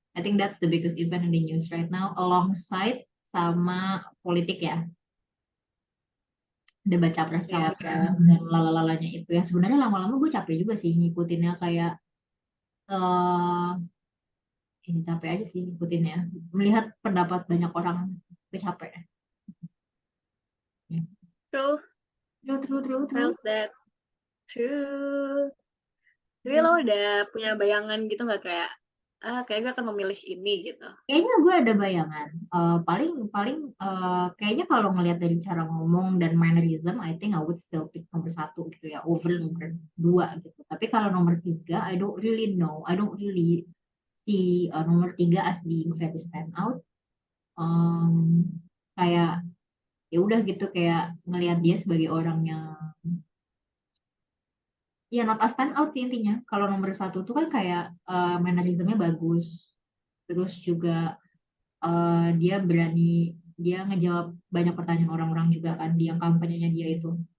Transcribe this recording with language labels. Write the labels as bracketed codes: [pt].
[en] I think that's the biggest event in the news right now, alongside [id] sama politik ya, debat capres Ya, cawapres dan lalalanya itu yang sebenarnya lama-lama gue capek juga sih ngikutinnya. Kayak eh ini capek aja sih ngikutinnya, melihat pendapat banyak orang itu capek. Ya. [en] true. True, true, true, true. Felt that. True. [id] Tapi [en] True. [id] lo udah punya bayangan gitu nggak kayak, kayak gue akan memilih ini gitu. Kayaknya gue ada bayangan. Paling paling kayaknya kalau ngelihat dari cara ngomong dan mannerism, [en] I think I would still pick [id] nomor satu gitu ya, over nomor dua gitu. Tapi kalau nomor tiga, [en] I don't really know. I don't really see [id] nomor tiga [en] as being very stand out. [id] Um, Kayak ya udah gitu, kayak ngelihat dia sebagai orang yang ya [en] not a stand out [id] sih intinya. Kalau nomor satu tuh kan kayak mannerismnya bagus, terus juga dia berani, dia ngejawab banyak pertanyaan orang-orang juga kan di yang kampanyenya dia itu.